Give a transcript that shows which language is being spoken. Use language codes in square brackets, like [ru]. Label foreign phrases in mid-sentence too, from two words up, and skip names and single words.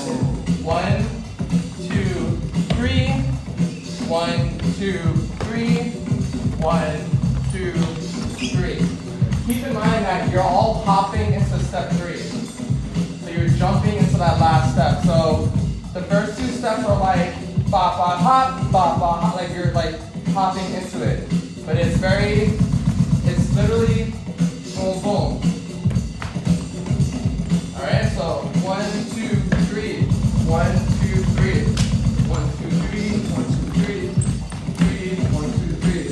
[en] 1, 2, 3. 1, 2, 3. 1, 2, 3. Keep in mind that you're all hopping into step 3. So you're jumping into that last step. So the first 2 steps are like ba ba hop, ba ba hop, like you're like hopping into it. But it's literally boom boom. Alright, so 1, 2, 3. 1, 2, 3. 1, 2, 3. 1, 2, 3. 3, 1, 2, 3.